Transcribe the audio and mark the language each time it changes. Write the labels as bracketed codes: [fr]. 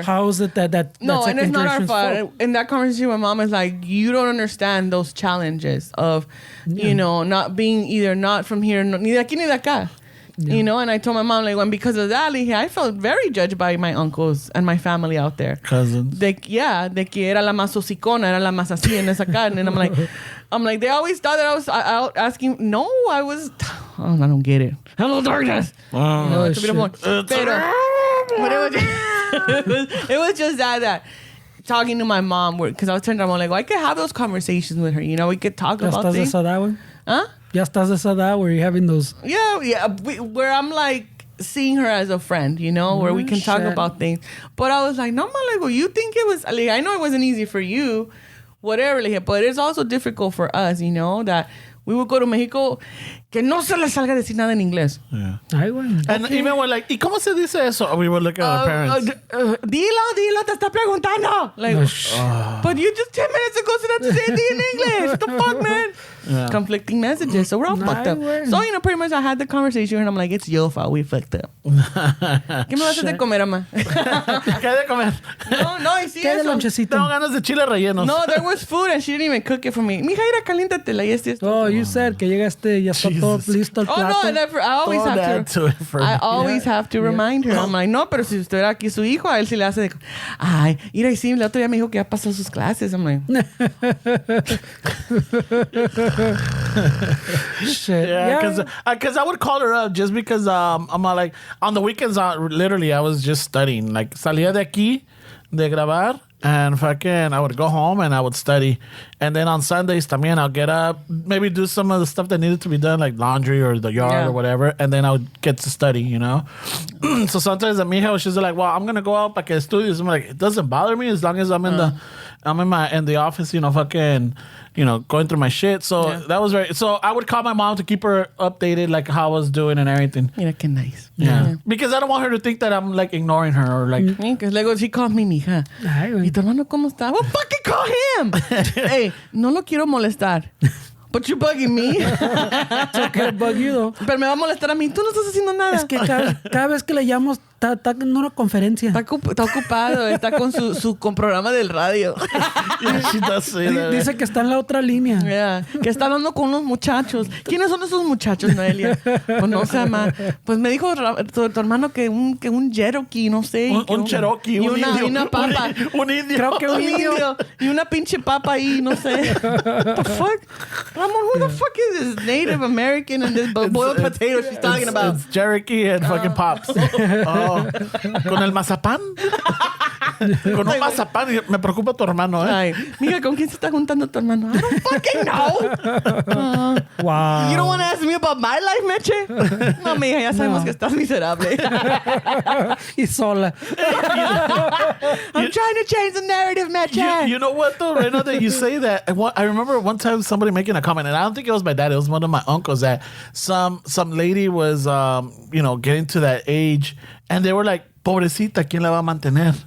[en] How is it that no, and it's not our fault? fault. In that conversation, my mom is like, you don't understand those challenges of, not being either not from here, [es] ni de aquí ni de acá. [en] Yeah. And I told my mom, like, when because of that, like, I felt very judged by my uncles and my family out there. Cousins. [es] De que era la más hocicona, era la más así en esa cara. [en] And I'm like, they always thought that I was out asking. No, I was, I don't get it. Hello, darkness. Wow. But it was just that talking to my mom, because I was telling Ramon, like, I could have those conversations with her. We could talk about things. Huh? [es] Ya estás esa edad [en] where you're having those. Yeah. Where I'm like seeing her as a friend, where we can talk about things. But I was like, no, Malago, you think it was, like, I know it wasn't easy for you, whatever, like, but it's also difficult for us, that we would go to Mexico, [es] que no se le salga decir nada en inglés. [en] Yeah. [es] Ay, bueno. [en] And even we're like, [es] ¿y cómo se dice eso? [en] We were looking at our parents. [es] Dilo, te está preguntando. [en] Like, but you just 10 minutes ago said to say it in English. What the fuck, man? Yeah. Conflicting messages. So we're all fucked up. So, pretty much I had the conversation and I'm like, it's your fault. We fucked up. [es] ¿Qué me vas a hacer de comer, ama? ¿Qué de comer? No, y sí ¿Qué de eso. lonchecito? Tengo ganas de chile rellenos. [en] No, there was food and she didn't even cook it for me. [es] Mija, ira, caliéntatela y esto. [en] Oh, you said [es] que llegaste y ya está todo listo el plato. [en] Oh, no, I always have to remind her. I'm like, [es] no, pero si usted era aquí su hijo, a él sí le hace de... Ay, mira, y sí, el otro día me dijo que ya pasó sus clases. [en] I'm like... Shit. Yeah, because I would call her up just because I'm like, on the weekends, literally, I was just studying. Like, [es] salía de aquí, de grabar, [en] And fucking, I would go home and I would study. And then on Sundays, [es] también, [en] I'll get up, maybe do some of the stuff that needed to be done, like laundry or the yard or whatever. And then I would get to study, you know? So sometimes at mija, she's like, well, I'm going to go out [es] para que estudies. [en] I'm like, it doesn't bother me as long as I'm in the office, you know, fucking, you know, going through my shit. So that was very, so I would call my mom to keep her updated, like how I was doing and everything. [es] Mira qué nice. [en] Yeah. Because I don't want her to think that I'm like ignoring her or like. Because [es] luego [en] she calls me, mija. [es] Ay, güey. ¿Y tu hermano cómo está? [en] Well, fucking call him. [es] Hey, no lo quiero molestar. [en] But you're bugging me. So que bug you, though. [es] Pero me va a molestar a mí. Tú no estás haciendo nada. Es que cada vez que le llamo, está en una conferencia. Está ocupado. Está con programa del radio. [en] Yeah, she does say that. [es] Dice que está en la otra línea. [en] Yeah. [es] Que está hablando con unos muchachos. ¿Quiénes son esos muchachos, Noelia? Pues no se llama. Pues me dijo tu hermano que un Cherokee, no sé. Un Cherokee, y un una, indio. Y una papa. Un indio. Creo que Un indio. Y una pinche papa ahí, no sé. [en] What the fuck? Ramon, who the fuck is this Native American and this boiled potato she's talking about? It's Cherokee and fucking Pops. [es] Oh. Con el mazapán. Con un mazapán. Me preocupa tu hermano, ¿eh? Ay, mira, ¿con quién se está juntando tu hermano? [en] I don't fucking know. Wow. You don't want to ask me about my life, Meche? [es] No, mija, ya sabemos que estás miserable. Y sola. [en] I'm trying to change the narrative, Meche. You know what, though? Right now that you say that, I remember one time somebody making a comment, and I don't think it was my dad, it was one of my uncles, that some lady was, you know, getting to that age, and they were like, [es] pobrecita, ¿quién la va a mantener?